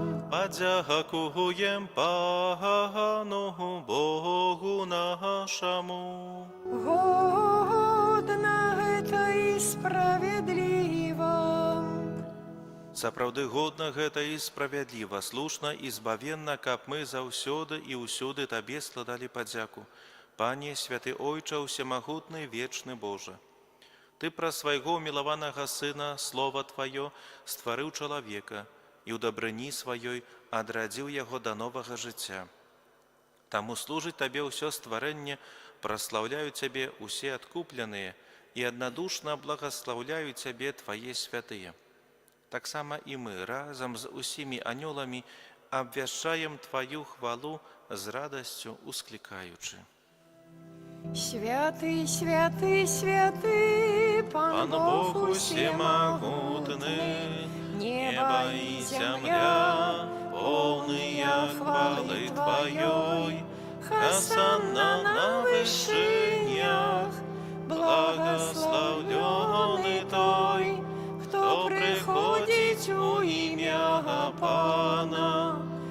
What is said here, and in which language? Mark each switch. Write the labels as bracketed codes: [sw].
[uk] подякуєм Пану Богу нашому. [ru] Годно это и справедливо. [be] Сапраўды годна гэта і справядліва, слушна і збавенна, каб мы заўсёды і ўсюды Табе складалі падзяку. Пане, святы Ойча, усемагутны, вечны Божа. Ты праз свайго мілаванага Сына, Слова Тваё, стварыў чалавека і ў дабрыні сваёй адрадзіў яго да новага жыцця. Таму служыць Табе ўсё стварэнне, праслаўляюць Цябе усе адкупленыя і аднадушна благаслаўляюць Цябе Твае святыя. Таксама і мы разам з усімі анёламі абвяшчаем Тваю хвалу з радасцю усклікаючы. [ru] Святый, святый, святый, Пан Бог усемогутный, небо и земля, полные хвалы Твоей. Хосанна на вышинях, благословленный Той, кто приходит у имя Пана.